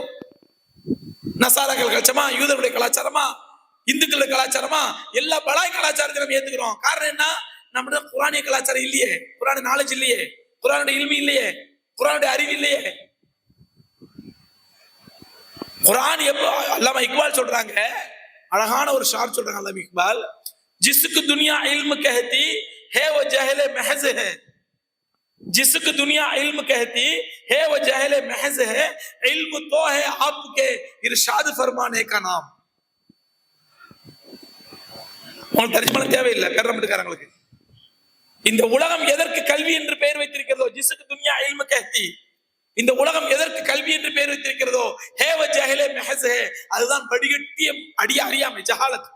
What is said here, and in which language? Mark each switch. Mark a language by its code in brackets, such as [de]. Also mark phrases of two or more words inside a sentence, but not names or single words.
[ta] நசாராக்கள் கலாச்சாரமா, யூதருடைய கலாச்சாரமா, இந்துக்களுடைய கலாச்சாரமா, எல்லா பலாய் கலாச்சாரத்தையும் நம்ம ஏத்துக்கிறோம். காரணம் என்ன? நம்முடைய குரானிய கலாச்சாரம் இல்லையே, குரான் நாலேஜ் இல்லையே, குரானுடைய இல்மி இல்லையே, குரானுடைய அறிவு இல்லையே. குரான் எப்போ அல்லாமா இக்பால் சொல்றாங்க, அழகான ஒரு ஷார் சொல்றாங்க அல்லாமா இக்பால், [ur] جسکو دنیا علم کہتی ہے وہ جہلِ محض ہے، جسکو دنیا علم کہتی ہے وہ جہلِ محض ہے، علم تو ہے آپکے ارشاد فرمانے کا نام. [ta] உங்களுக்கு தர்ஜுமா தேவையில்லை பேரம்பட்டுக்காரங்களுக்கு. இந்த உலகம் எதற்கு கல்வி என்று பெயர் வைத்திருக்கிறதோ, [ur] جسکو دنیا علم کہتی, [ta] இந்த உலகம் எதற்கு கல்வி என்று பெயர் வைத்திருக்கிறதோ, [ur] ہے وہ جہلِ محض ہے, [ta] அதுதான் வடிகட்டிய அறியாமை, ஜஹாலத்.